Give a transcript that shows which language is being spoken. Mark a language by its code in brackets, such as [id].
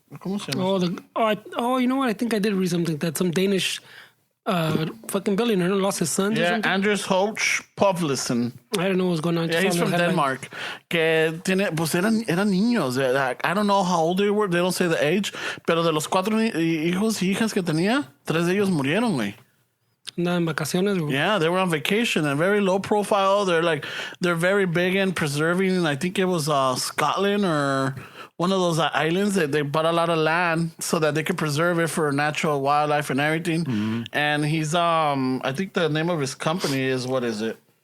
[es] ¿Cómo se llama? [en] You know what? I think I did read something that some Danish fucking billionaire lost his son. Yeah, Anders Hoch Povlesen. I don't know what's going on. Yeah, he's from Denmark. [es] Que eran niños. [en] I don't know how old they were. They don't say the age. [es] Pero de los 4 hijos y hijas que tenía, 3 de ellos murieron, güey. En vacaciones. [en] Yeah, they were on vacation and very low profile. They're very big in preserving. I think it was Scotland or one of those islands that they bought a lot of land so that they could preserve it for natural wildlife and everything. Mm-hmm. And he's I think the name of his company is, what is it?